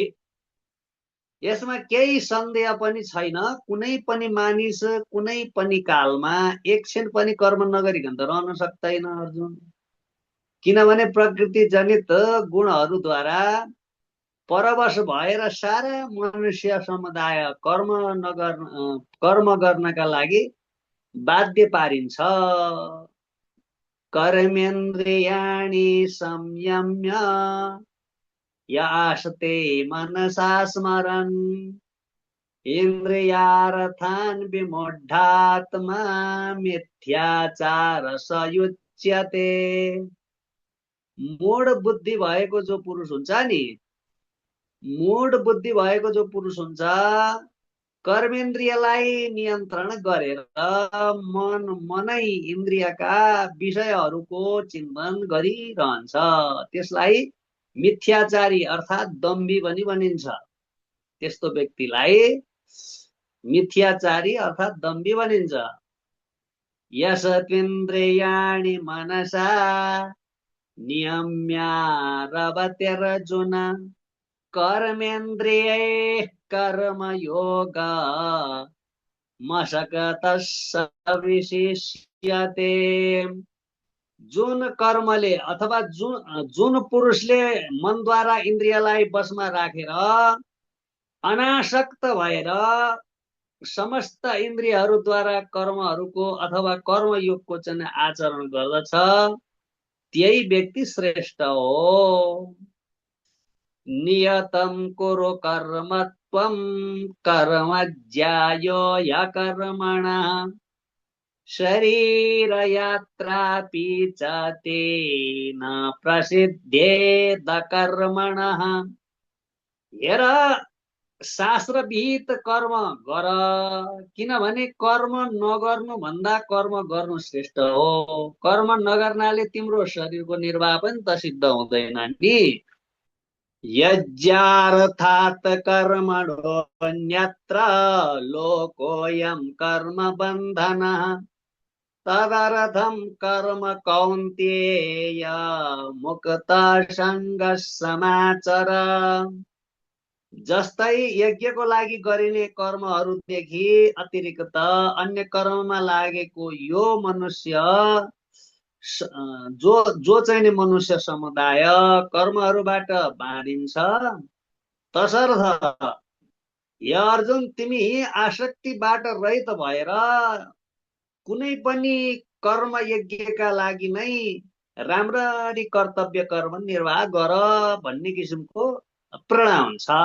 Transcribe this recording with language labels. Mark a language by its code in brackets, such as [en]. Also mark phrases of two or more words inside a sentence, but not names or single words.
[ne] यसमा केही सन्देह पनि छैन, कुनै पनि मानिस कुनै पनि कालमा एकछिन पनि कर्म नगरिकन त रहन सक्दैन अर्जुन। किनभने प्रकृति जनित गुणहरूद्वारा परवश भएर सारा मनुष्य समुदाय कर्म गर्नका लागि बाध्य पारिन्छ। [sa] कर्मेन्द्रियाणि संयम्य यास्ते मनसा स्मरन् इन्द्रियार्थान् विमूढात्मा मिथ्याचार सयुच्यते। [ne] मूढ बुद्धि भएको जो पुरुष हुन्छ नि, मूढ बुद्धि भएको जो पुरुष हुन्छ, कर्मेन्द्रियलाई नियन्त्रण गरेर मनै इन्द्रियका विषयहरूको चिन्तन गरिरहन्छ। त्यसलाई मिथ्याचारी अर्थात् दम्भी पनि भनिन्छ। त्यस्तो व्यक्तिलाई मिथ्याचारी अर्थात् दम्भी भनिन्छ। [sa] यस्त्विन्द्रियाणि मनसा नियम्यारभतेर्जुन कर्मेन्द्रियैः कर्मयोग मशकतः विशिष्यते। [ne] जुन कर्मले अथवा जुन पुरुषले मनद्वारा इन्द्रियलाई वशमा राखेर अनासक्त भएर समस्त इन्द्रियहरूद्वारा कर्महरूको अथवा कर्मयोगको चाहिँ आचरण गर्दछ, त्यही व्यक्ति श्रेष्ठ हो। [sa] नियतं कुरु कर्म त्वं कर्म ज्यायो ह्यकर्मणः शरीरयात्रापि च तेन प्रसिद्धेद कर्मणः। [ne] हेर शास्त्रविहित कर्म गर, किनभने कर्म नगर्नु भन्दा कर्म गर्नु श्रेष्ठ हो। कर्म नगर्नाले तिम्रो शरीरको निर्वाह पनि त सिद्ध हुँदैन नि। [sa] यज्ञार्थात् कर्मणोऽन्यत्र लोकोऽयं कर्म बन्धनः तदर्थं कर्म कौन्तेय मुक्तसङ्गः समाचर। [ne] जस्तै यज्ञको लागि गरिने कर्महरूदेखि अतिरिक्त अन्य कर्ममा लागेको यो मनुष्य जो जो चाहिँ नि मनुष्य समुदाय कर्महरूबाट बाँडिन्छ, तसर्थ हे अर्जुन तिमी आसक्तिबाट रहित भएर कुनै पनि कर्म यज्ञका लागि नै राम्ररी कर्तव्य कर्म निर्वाह गर भन्ने किसिमको प्रेरणा हुन्छ।